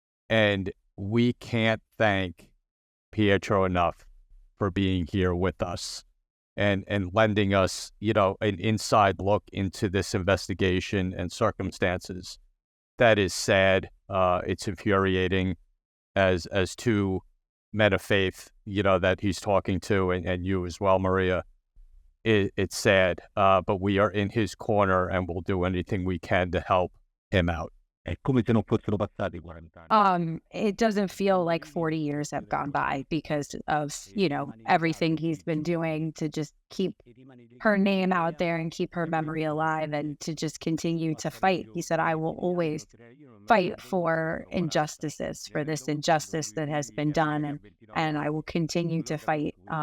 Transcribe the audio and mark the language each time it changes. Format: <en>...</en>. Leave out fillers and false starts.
<en>And we can't thank Pietro enough for being here with us and lending us, an inside look into this investigation and circumstances. That is sad. It's infuriating as two men of faith, that he's talking to, and you as well, Maria. It's sad, but we are in his corner, and we'll do anything we can to help him out.</en> <it>È come se non fossero passati 40 anni.</it> <en>It doesn't feel like 40 years have gone by because of, everything he's been doing to just keep her name out there and keep her memory alive and to just continue to fight. He said, I will always fight for injustices, for this injustice that has been done, and I will continue to fight.</en>